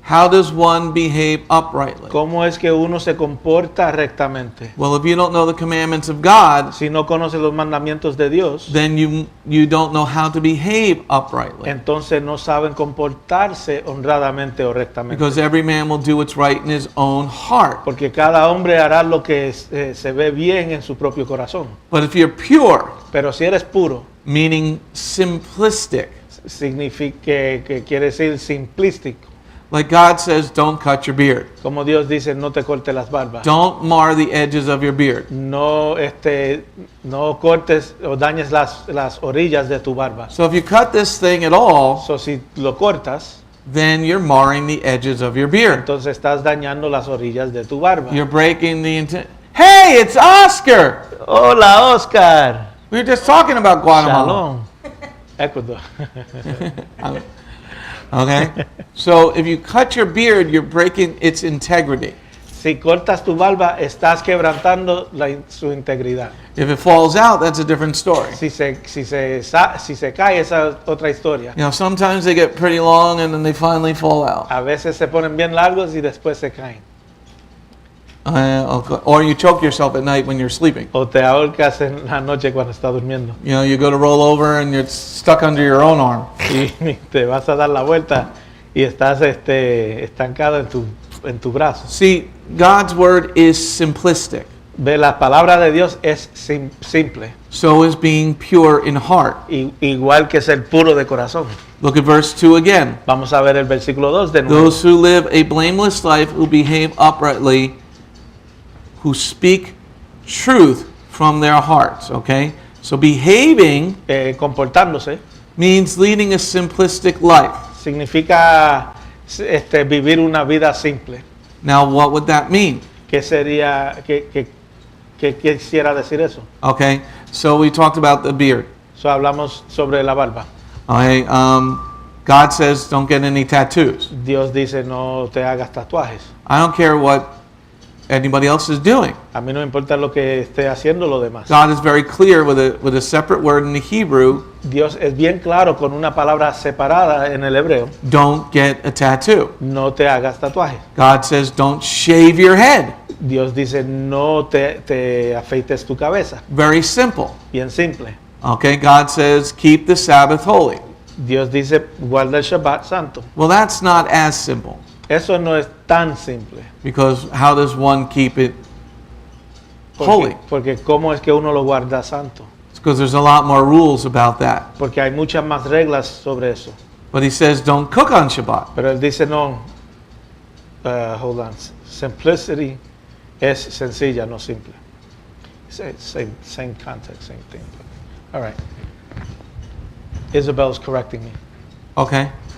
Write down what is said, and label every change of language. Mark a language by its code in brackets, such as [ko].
[en] How does one behave uprightly? [es] ¿Cómo es que uno se comporta rectamente? [en] Well, if you don't know the commandments of God, [es] Si no conoce los mandamientos de Dios, [en] then you don't know how to behave uprightly. [es] entonces no saben comportarse honradamente o rectamente. [en] Because every man will do what's right in his own heart. [es] Porque cada hombre hará lo que se ve bien en su propio corazón. [en] But if you're pure, [es] Pero si eres puro, [en] meaning simplistic, [es] significa que quiere decir simplístico. [en] like God says, don't cut your beard. [es] Como Dios dice, no te cortes las barbas. [en] Don't mar the edges of your beard. [es] No cortes o dañes las orillas de tu barba. [en] So if you cut this thing at all, [es] So, si lo cortas, [en] then you're marring the edges of your beard. [es] entonces estás dañando las orillas de tu barba. [en] You're breaking the intent. Hey, it's Oscar! [es] Hola, Oscar. [en] We were just talking about Guatemala. Shalom. Ecuador. Okay? So if you cut your beard, you're breaking its integrity. [es] Si cortas tu barba, estás quebrantando su integridad. [en] If it falls out, that's a different story. [es] Si se cae, esa es otra historia. [en] You know, sometimes they get pretty long and then they finally fall out. [es] A veces se ponen bien largos y después se caen. [en] Or you choke yourself at night when you're sleeping. [es] O te ahorcas en la noche cuando estás durmiendo. [en] You know, you go to roll over and you're stuck under your own arm. [es] Y te vas a dar la vuelta y estás estancado en tu brazo. [en] See, God's word is simplistic. [es] Ve, la palabra de Dios es simple, [en] So is being pure in heart. [es] igual que ser puro de corazón. [en] Look at verse 2 again. [es] Vamos a ver el versículo 2 de nuevo. [en] Those who live a blameless life, who behave uprightly, who speak truth from their hearts. Okay? So behaving [es] Comportándose [en] means leading a simplistic life. [es] significa vivir una vida simple. [en] Now, what would that mean? [es] ¿Qué sería, qué quisiera decir eso? [en] Okay? So we talked about the beard. [es] So, hablamos sobre la barba. [en] Okay? God says don't get any tattoos. [es] Dios dice no te hagas tatuajes. [en] I don't care what anybody else is doing. [es] A mí no me importa lo que esté haciendo lo demás. [en] God is very clear with a separate word in the Hebrew, [es] Dios es bien claro con una palabra separada en el hebreo. [en] don't get a tattoo. [es] No te hagas tatuajes. [en] God says don't shave your head. [es] Dios dice no te afeites tu cabeza. [en] Very simple. [es] Bien simple. [en] Okay, God says keep the Sabbath holy. [es] Dios dice guarda el Shabbat santo. [en] Well, that's not as simple, [es] Eso no es tan simple. [en] because how does one keep it holy? [es] Porque ¿cómo es que uno lo guarda santo? [en] It's because there's a lot more rules about that. [es] Porque hay muchas más reglas sobre eso. [en] But he says don't cook on Shabbat. [es] Pero él dice no. [en] Hold on. Simplicity [es] es sencilla, no simple. [en] Same context, same thing. All right. Isabel's correcting me. Okay.